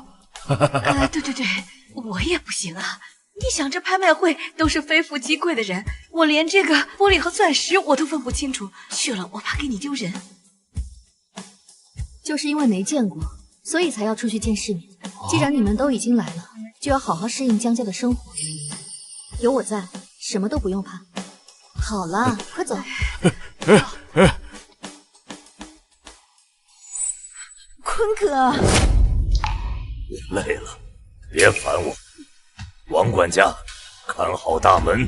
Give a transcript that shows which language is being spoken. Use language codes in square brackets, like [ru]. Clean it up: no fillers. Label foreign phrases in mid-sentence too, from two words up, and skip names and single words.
[zh] 對，我也不行啊！你想這拍賣會都是非富即貴的人，我連這個玻璃和鑽石我都分不清楚，去了我怕給你丟人。就是因為沒見過，所以才要出去見世面。既然你們都已經來了，就要好好適應江家的生活。有我在，什麼都不用怕。好了，快走。坤哥，你累了，別煩我。王管家，看好大門。